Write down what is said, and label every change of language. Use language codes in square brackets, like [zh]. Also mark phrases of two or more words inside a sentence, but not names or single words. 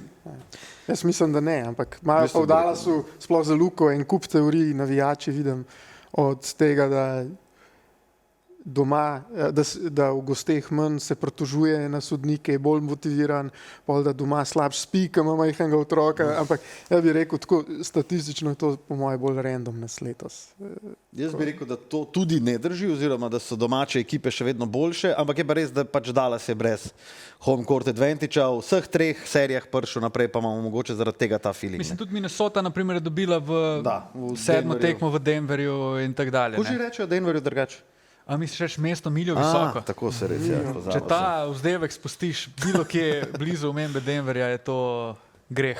[sl] Jaz mislim, da ne, ampak imajo pa v Dallasu sploh za Luko en kup teorij, navijači vidim od tega, da doma, da v gosteh manj se pritožuje na sodnike, je bolj motiviran, pol da doma slabš spi, ko ima majhnega otroka, ampak ja bi rekel tako, statistično je to po moje bolj randomnes letos. Jaz bi rekel, da to tudi ne drži, oziroma da so domače ekipe še vedno boljše, ampak je pa res, da pač Dallas je brez [en] home court advantage-a [sl] v vseh treh serijah prišel naprej, pa imamo mogoče zaradi tega ta feeling. mislim tudi Minnesota na primer je dobila v v sedmo Denverju. tekmo v Denverju in tak dalje. Ko že rečejo, Denverju drugače? A misliš mesto miljo visoko? Tako se res, ja, pozabil Če sem. ta vzdevek spustiš bilo kje blizu omembe Denverja, je to greh.